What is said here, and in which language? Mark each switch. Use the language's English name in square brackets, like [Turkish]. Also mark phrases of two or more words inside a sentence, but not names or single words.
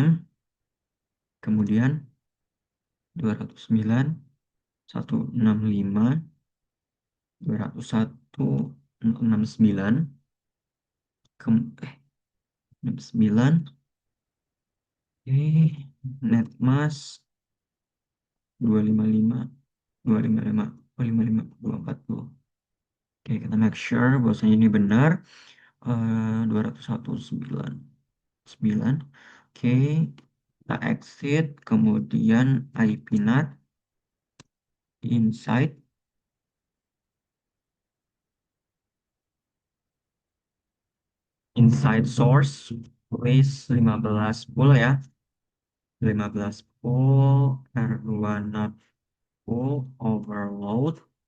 [Indonesian] Kemudian 209.165, 201.69, 69, netmas 255, 255, 255, 240. Oke, kita [English] make sure [Indonesian] bahwasanya ini benar. 201.9.9. Oke, kita exit, kemudian IP NAT, [English] inside, source, list 15 full ya. 15 full, R2 not full, overload,